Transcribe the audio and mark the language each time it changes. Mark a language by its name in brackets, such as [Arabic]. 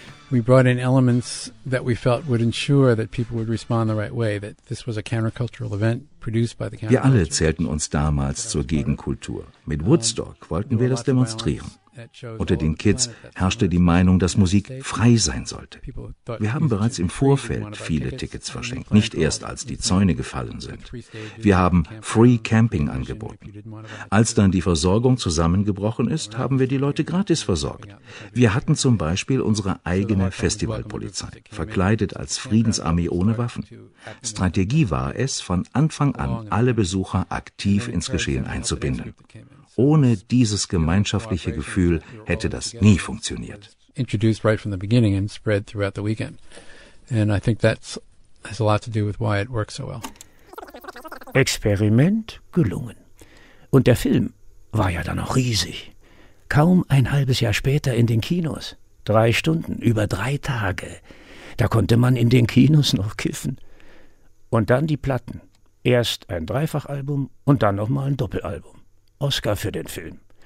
[English] We brought in elements that we felt would ensure that people would respond the right way, that this was a countercultural event produced by the counterculture. [German] Wir alle zählten uns damals zur Gegenkultur. Mit Woodstock wollten wir das demonstrieren. Unter den Kids herrschte die Meinung, dass Musik frei sein sollte. Wir haben bereits im Vorfeld viele Tickets verschenkt, nicht erst als die Zäune gefallen sind. Wir haben Free Camping angeboten. Als dann die Versorgung zusammengebrochen ist, haben wir die Leute gratis versorgt. Wir hatten zum Beispiel unsere eigene Festivalpolizei, verkleidet als Friedensarmee ohne Waffen. Strategie war es, von Anfang an alle Besucher aktiv ins Geschehen einzubinden. Ohne dieses gemeinschaftliche Gefühl hätte das nie funktioniert. [English] Introduced right from the beginning and spread throughout the weekend. And I think that has a lot to do with why it works so well. [German] Experiment gelungen. Und der Film war ja dann auch riesig. Kaum ein halbes Jahr später in den Kinos. 3 Stunden, über 3 Tage. Da konnte man in den Kinos noch kiffen. Und dann die Platten. Erst ein Dreifachalbum und dann nochmal ein Doppelalbum. Oscar für den Film.